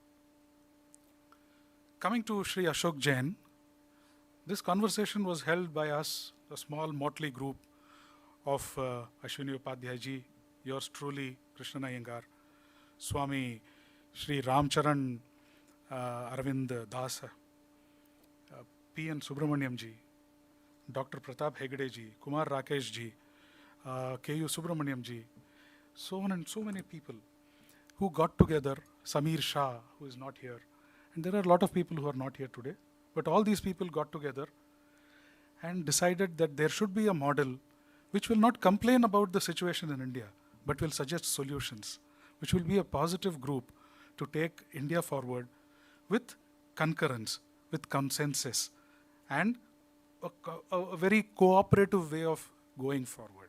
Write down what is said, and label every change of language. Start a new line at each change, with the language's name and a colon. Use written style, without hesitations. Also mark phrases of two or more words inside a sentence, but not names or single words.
English: Coming to Shri Ashok Jain, this conversation was held by us, a small motley group of Ashwini Upadhyay ji, yours truly, Krishna Iyengar, Swami Shri Ramcharan Arvind Das, P.N. Subramaniam ji, Dr. Pratap Hegde ji, Kumar Rakesh ji, K.U. Subramaniam ji, so on and so many people who got together, Samir Shah, who is not here, and there are a lot of people who are not here today, but all these people got together and decided that there should be a model which will not complain about the situation in India, but will suggest solutions, which will be a positive group to take India forward with concurrence, with consensus, and a very cooperative way of going forward.